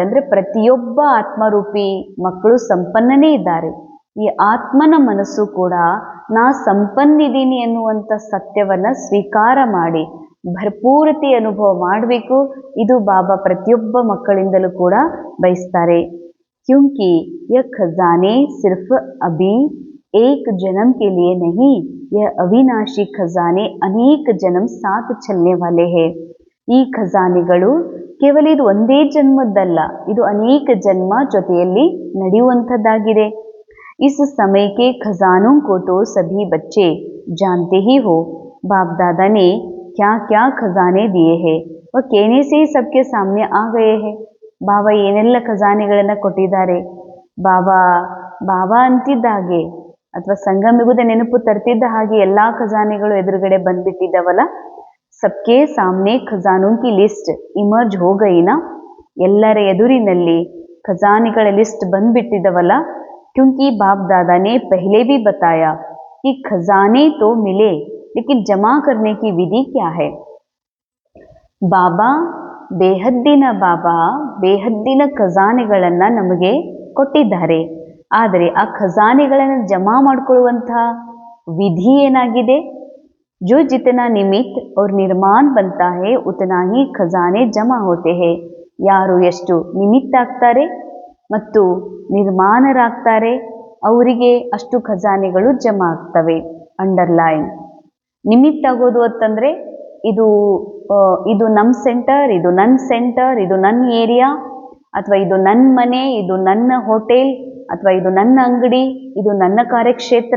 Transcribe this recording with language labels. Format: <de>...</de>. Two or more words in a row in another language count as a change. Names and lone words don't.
<kn>ಅಂದರೆ ಪ್ರತಿಯೊಬ್ಬ ಆತ್ಮರೂಪಿ ಮಕ್ಕಳು ಸಂಪನ್ನನೇ ಇದ್ದಾರೆ. ಈ ಆತ್ಮನ ಮನಸ್ಸು ಕೂಡ ನಾ ಸಂಪನ್ನಿದ್ದೀನಿ ಎನ್ನುವಂಥ ಸತ್ಯವನ್ನ ಸ್ವೀಕಾರ ಮಾಡಿ ಭರ್ಪೂರತೆ ಅನುಭವ ಮಾಡಬೇಕು. ಇದು ಬಾಬಾ ಪ್ರತಿಯೊಬ್ಬ ಮಕ್ಕಳಿಂದಲೂ ಕೂಡ ಬಯಸ್ತಾರೆ.</kn> <hi>क्योंकि यह खजाने सिर्फ अभी एक जन्म के लिए नहीं, यह अविनाशी खजाने अनेक जन्म साथ चलने वाले हैं.</hi> <kn>ಈ ಖಜಾನೆಗಳು ಕೇವಲ ಇದು ಒಂದೇ ಜನ್ಮದ್ದಲ್ಲ, ಇದು ಅನೇಕ ಜನ್ಮ ಜೊತೆಯಲ್ಲಿ ನಡೆಯುವಂಥದ್ದಾಗಿದೆ.</kn> <hi>इस समय के खजानों को तो सभी बच्चे जानते ही हो. बाप दादा ने क्या क्या खजाने दिए हैं, वह कहने से ही सबके सामने आ गए हैं.</hi> <kn>ಬಾಬಾ ಏನೆಲ್ಲ ಖಜಾನೆಗಳನ್ನು ಕೊಟ್ಟಿದ್ದಾರೆ. ಬಾಬಾ ಅಂತಿದ್ದ ಹಾಗೆ ಅಥವಾ ಸಂಗಮಿಗುದ ನೆನಪು ತರ್ತಿದ್ದ ಹಾಗೆ ಎಲ್ಲ ಖಜಾನೆಗಳು ಎದುರುಗಡೆ ಬಂದ್ಬಿಟ್ಟಿದ್ದವಲ್ಲ.</kn> <hi>सबके सामने खजानों की लिस्ट इमर्ज हो गई ना.</hi> <kn>ಎಲ್ಲರ ಎದುರಿನಲ್ಲಿ ಖಜಾನೆಗಳ ಲಿಸ್ಟ್ ಬಂದ್ಬಿಟ್ಟಿದ್ದವಲ್ಲ.</kn> <hi>क्योंकि बाप दादा ने पहले भी बताया कि खजाने तो मिले, लेकिन जमा करने की विधि क्या है.</hi> <kn>ಬಾಬಾ ಬೇಹದ್ದಿನ ಖಜಾನೆಗಳನ್ನು ನಮಗೆ ಕೊಟ್ಟಿದ್ದಾರೆ. ಆದರೆ ಆ ಖಜಾನೆಗಳನ್ನು ಜಮಾ ಮಾಡಿಕೊಳ್ಳುವಂತಹ ವಿಧಿ ಏನಾಗಿದೆ?</kn> <hi>जो जितना निमित्त और निर्माण बनता है उतना ही खजाने जमा होते हैं.</hi> <kn>ಯಾರು ಎಷ್ಟು ನಿಮಿತ್ತ ಆಗ್ತಾರೆ ಮತ್ತು ನಿರ್ಮಾಣರಾಗ್ತಾರೆ ಅವರಿಗೆ ಅಷ್ಟು ಖಜಾನೆಗಳು ಜಮಾ ಆಗ್ತವೆ. ಅಂಡರ್ಲೈನ್. ನಿಮಿತ್ತ ಆಗೋದು ಅಂತಂದರೆ ಇದು ನಮ್ಮ ಸೆಂಟರ್, ಇದು ನನ್ನ ಸೆಂಟರ್, ಇದು ನನ್ನ ಏರಿಯಾ, ಅಥವಾ ಇದು ನನ್ನ ಮನೆ, ಇದು ನನ್ನ ಹೋಟೆಲ್, ಅಥವಾ ಇದು ನನ್ನ ಅಂಗಡಿ, ಇದು ನನ್ನ ಕಾರ್ಯಕ್ಷೇತ್ರ.</kn>